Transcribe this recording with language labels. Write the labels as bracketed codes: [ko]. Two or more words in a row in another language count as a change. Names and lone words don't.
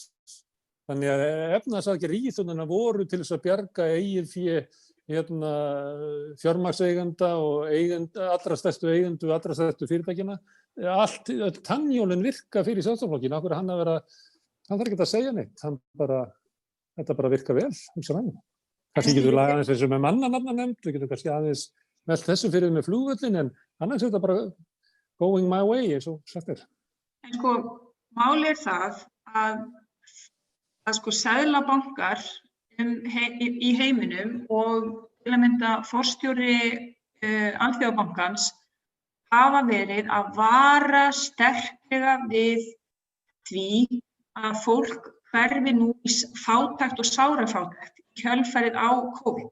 [is] Þannig að efnahagsaðgerðir ríkisstjórnarinnar voru til þess að bjarga eigið fé fjármagnseigenda og allra stærstu eigendur, allra stærstu fyrirtækina. Öll tannhjólin virka fyrir Sjálfstæðisflokkinn. Af hverju hann þarf ekki að segja neitt. Þetta bara virka vel, hugsar hann. Kannski getur við lagað aðeins þessu með mannanafnanefnd, við getum kannski aðeins velt þessu fyrir með flugvöllinn, en annars er þetta bara [en] going my way, [is] eins og sagt er. En sko, málið er það að sko seðlabankar í heiminum og til að mynda forstjóri Alþjóðabankans hafa verið að vara sterklega við því að fólk hverfi nú í fátækt og sárafátækt í kjölfarið á COVID.